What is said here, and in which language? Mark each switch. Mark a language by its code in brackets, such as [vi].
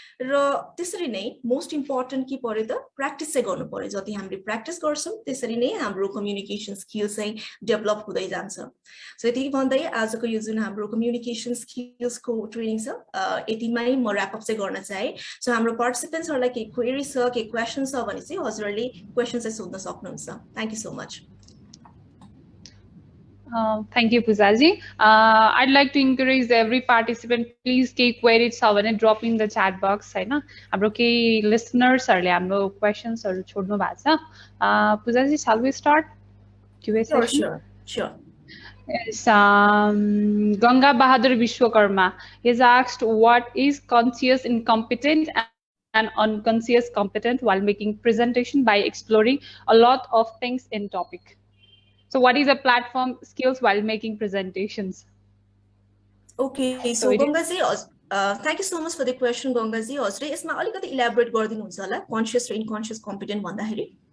[ne] र त्यसरी नै मोस्ट इम्पोर्टेन्ट के पर्यो त प्र्याक्टिस चाहिँ गर्नु पर्यो जति हामीले प्र्याक्टिस गर्छौं त्यसरी नै हाम्रो कम्युनिकेसन स्किल चाहिँ डेभलप हुँदै जान्छ सो यति भन्दै आजको यो जुन हाम्रो कम्युनिकेसन स्किल्सको ट्रेनिङ छ यतिमै म र्याप अप चाहिँ गर्न चाहे सो हाम्रो पार्टिसिपेन्ट्सहरुलाई के क्वेरी छ के क्वेशन छ भने चाहिँ हजुरहरुले क्वेशन चाहिँ सोध्न सक्नुहुन्छ [en] Thank you so much Thank you, Pujaji. I'd like to encourage every participant, please take queries and drop in the chat box. [ne] हाम्रो केही listenersहरूले हाम्रो questions छोड्नु भएको छ. [en] Pujaji, shall we start QA session? Sure. Yes, Ganga Bahadur Vishwakarma is asked, what is conscious incompetent and unconscious competent while making presentation by exploring a lot of things in topic? So what is a platform skills while making presentations? Okay, so Gangaji, thank you so much for the question, Gangaji. [ne] हजुरले यसमा अलिकति elaborate गरिदिनुहुन्छ होला conscious र unconscious competent भन्दाखेरि?